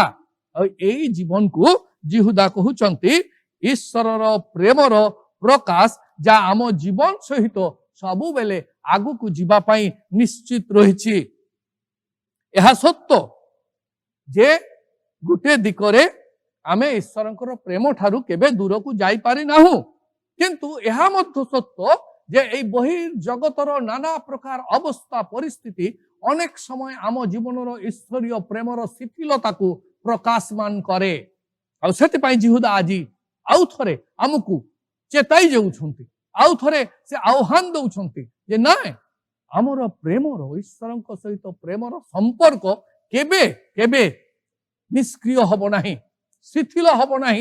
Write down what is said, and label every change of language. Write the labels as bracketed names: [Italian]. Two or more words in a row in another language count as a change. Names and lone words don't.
[Odia] ଏହି ଜୀବନକୁ ଯିହୁଦା କହୁଛନ୍ତି ଈଶ୍ୱରର ପ୍ରେମର ପ୍ରକାଶ ଯାହା ଆମ ଜୀବନ ସହିତ ସବୁ ବେଳେ ଆଗକୁ ଜୀବା ପାଇଁ ନିଶ୍ଚିତ ରହିଛି। ଏହା ସତ୍ୟ ଯେ ଗୋଟେ ଦିଗରେ ଆମେ ଈଶ୍ୱରଙ୍କର ପ୍ରେମ ଠାରୁ କେବେ ଦୂରକୁ ଯାଇ ପାରି ନାହୁଁ, କିନ୍ତୁ ଏହା ମଧ୍ୟ ସତ୍ୟ ଯେ ଏହି ବହିର୍ଜଗତର ନାନା ପ୍ରକାର ଅବସ୍ଥା ପରିସ୍ଥିତି ଅନେକ ସମୟ ଆମ ଜୀବନର ଈଶ୍ୱରୀୟ ପ୍ରେମର ଶିଥିଳତାକୁ ପ୍ରକାଶମାନ କରେ। ଆଉ ସେଥି ପାଇଁ ଯିହୁଦା ଆଜି ଆଉ ଥରେ ଆମକୁ ଚେତାଇ ଯାଉଛନ୍ତି, ଆଉ ଥରେ ସେ ଆହ୍ୱାନ ଦେଉଛନ୍ତି ଯେ ନାହିଁ ଆମର ପ୍ରେମର ଈଶ୍ୱରଙ୍କ ସହିତ ପ୍ରେମର ସମ୍ପର୍କ କେବେ କେବେ ନିଷ୍କ୍ରିୟ ହେବ ନାହିଁ, ଶିଥିଳ ହେବ ନାହିଁ।